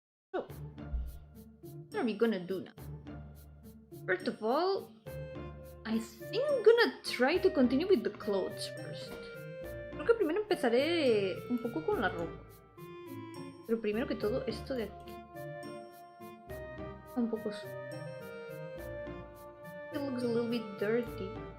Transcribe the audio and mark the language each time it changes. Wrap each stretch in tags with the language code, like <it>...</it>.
<en>So, what are we gonna do now? First of all, I think I'm gonna try to continue with the clothes first.</en> <es>Creo que primero empezaré un poco con la ropa. Pero primero que todo, esto de aquí. Un poco...</es> <en>It looks a little bit dirty.</en>